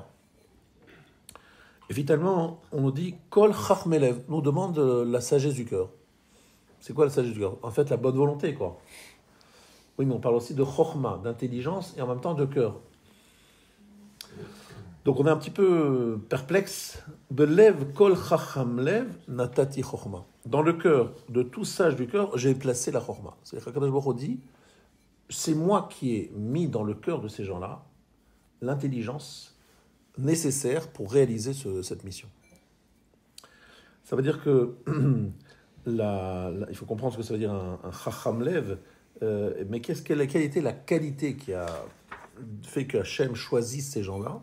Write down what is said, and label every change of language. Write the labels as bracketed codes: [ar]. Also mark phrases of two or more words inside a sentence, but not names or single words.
[fr] Et finalement, on nous dit « [he] כל חכם לב [fr] », nous demande la sagesse du cœur. C'est quoi la sagesse du cœur? En fait, la bonne volonté, quoi. Oui, mais on parle aussi de chokhma, d'intelligence, et en même temps de cœur. Donc on est un petit peu perplexe. [he] בלב כל חכם לב נתתי חכמה. [fr] Dans le cœur de tout sage du cœur, j'ai placé la chokhma. C'est-à-dire qu' [he] הקדוש ברוך הוא [fr] dit, c'est moi qui ai mis dans le cœur de ces gens-là l'intelligence nécessaire pour réaliser cette mission. Ça veut dire que il faut comprendre ce que ça veut dire un [he] חכם לב, [fr] mais quelle était la qualité qui a fait que Hachem choisisse ces gens-là?